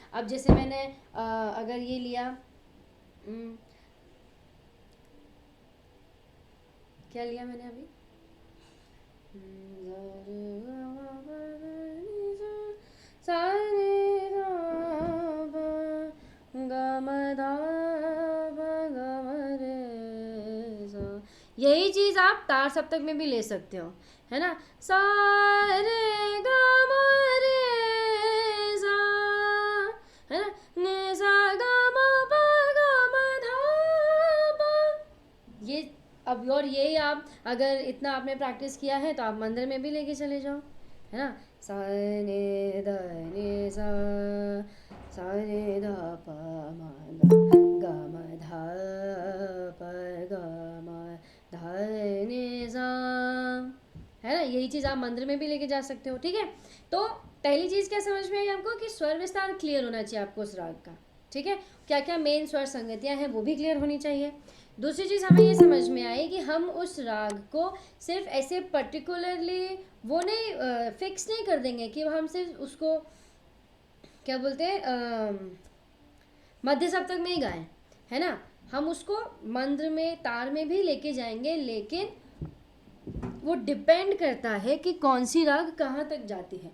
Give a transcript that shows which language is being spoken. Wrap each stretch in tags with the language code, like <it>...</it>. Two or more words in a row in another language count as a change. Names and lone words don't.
<hi>अब जैसे मैंने अगर ये लिया, क्या लिया मैंने अभी, सा रे गा प ग म धा प ग म रे सा। यही चीज आप तार सप्तक में भी ले सकते हो, है ना, सा रे गा म रे सा, है ना, ने सा गा म प ग म धा प। ये अब, और यही आप अगर इतना आपने प्रैक्टिस किया है तो आप मंदिर में भी लेके चले जाओ, है ना, सा ने ध ने सा, सा ने ध प म ग म ध प ग म ध ने सा, है ना, यही चीज़ आप मंदिर में भी लेके जा सकते हो। ठीक है। तो पहली चीज़ क्या समझ में आई आपको, कि स्वर विस्तार क्लियर होना चाहिए आपको उस राग का। ठीक है। क्या क्या मेन स्वर संगतियाँ हैं वो भी क्लियर होनी चाहिए। दूसरी चीज़ हमें ये समझ में आई कि हम उस राग को सिर्फ ऐसे पर्टिकुलरली वो नहीं फिक्स नहीं कर देंगे कि हम सिर्फ उसको क्या बोलते हैं मध्य सप्तक में ही गाएं, है ना, हम उसको मंद्र में, तार में भी लेके जाएंगे, लेकिन वो डिपेंड करता है कि कौन सी राग कहाँ तक जाती है।</hi>